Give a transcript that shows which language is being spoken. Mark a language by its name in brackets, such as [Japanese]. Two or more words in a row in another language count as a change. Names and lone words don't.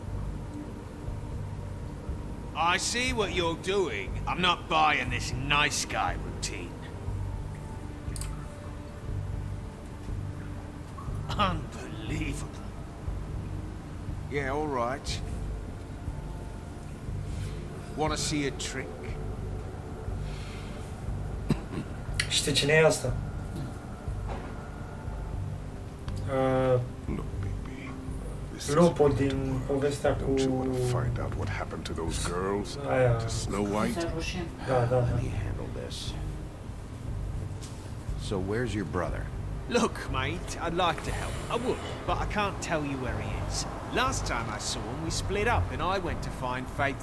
[English] I see what you're doing. I'm not buying this nice guy routine. Unbelievable. Yeah, all right. Want to see a trick? [Romanian] Știi cine e asta? [English] Look, Bigby. This is [Romanian] Lupul din povestea cu... [English] Don't you want to find out what happened to those girls? [Romanian] Aia... [English] To Snow White? [Romanian] Da, da, [English] Let [Romanian] da. [English] me handle this. So where's your brother? Look, mate, I'd like to help. I would, but I can't tell you where he is. Last time I saw him, we split up and I went to find Faith.